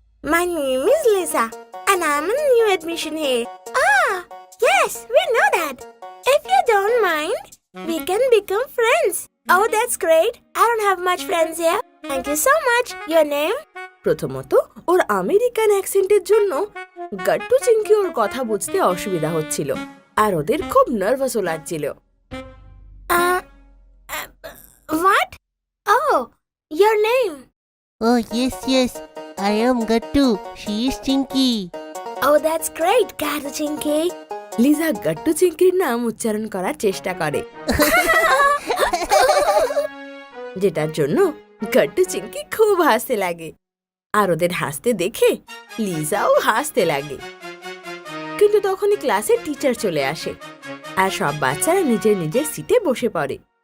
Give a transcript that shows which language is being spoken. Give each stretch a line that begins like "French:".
English: My name is Lisa, and I'm a new admission here. Ah, yes, we know that. If you don't mind, we can become friends. Oh, that's great. I don't have much friends here. Thank you so much. Your name?
Bangla: প্রথমত ওর American অ্যাকসেন্টের জন্য গাট্টু চিংকি ওর কথা বুঝতে অসুবিধা হচ্ছিল, আর ওদের খুব নার্ভাসও লাগছিল।
English: Uh, what? Oh, your name. Oh, yes, I am Gattu. She is Chinky. Oh, that's great, Gato Chinky.
Bangla: Liza Gattu চিংকির নাম উচ্চারণ করার চেষ্টা করে, যেটার জন্য গাট্টু চিংকি খুব হাসতে লাগে, আর ওদের হাসতে দেখে লিজাও হাসতে লাগে। কিন্তু তখনই ক্লাসে টিচার চলে আসে, আর সব বাচ্চারা নিজের নিজের সিটে বসে পড়ে।